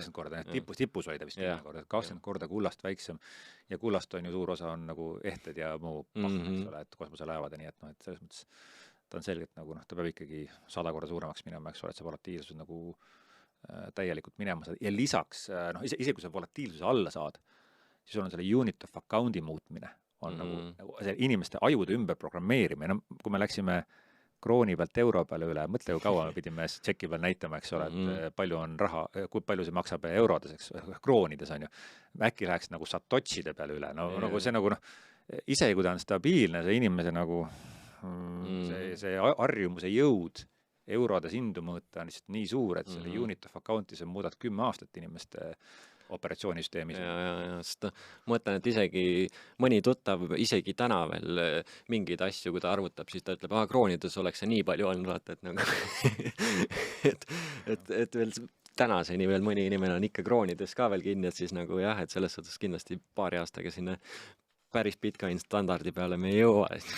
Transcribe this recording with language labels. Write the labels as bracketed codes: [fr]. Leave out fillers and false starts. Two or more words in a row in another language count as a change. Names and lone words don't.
[et] 20 korda, tipus hoida vist 10 korda, 20 korda kullast väiksem ja kullast on ju suur osa on nagu ehted ja muu pahv, eks ole, et kosmoselaevad ja nii, et selles mõttes ta on selgelt nagu, ta peab ikkagi 100 korda suuremaks minema, eks ole, et see volatiilsus nagu täielikult minema saada ja lisaks, isegi kui sa volatiilsuse alla saad, siis sul on selle [en] unit of account'i [et] muutmine on nagu see inimeste ajude ümber programmeerimine, kui me läksime krooni pealt euro peale üle, mõtle kui kaua me pidime tšeki peal näitama, eks ole, et palju on raha, kui palju see maksab eurodes, eks, kroonides on ju, äkki läheks nagu satotside peale üle, nagu see nagu ise kui ta on stabiilne, see inimese nagu see harjumuse jõud eurodes hindu mõõta on lihtsalt nii suur, et selle [en] unit of account'i [et] sa muudad 10 aastat inimeste operatsioonisüsteemis. Ja, sest mõtlen, et isegi mõni tuttav isegi täna veel mingeid asju, kui ta arvutab, siis ta ütleb, kroonides oleks see nii palju olnud, vaata, et nagu et veel tänaseni veel mõni inimene on ikka kroonides ka veel kinni, et siis nagu jah, et selles suhtes kindlasti paari aastaga sinna päris Bitcoin standardi peale me ei jõua.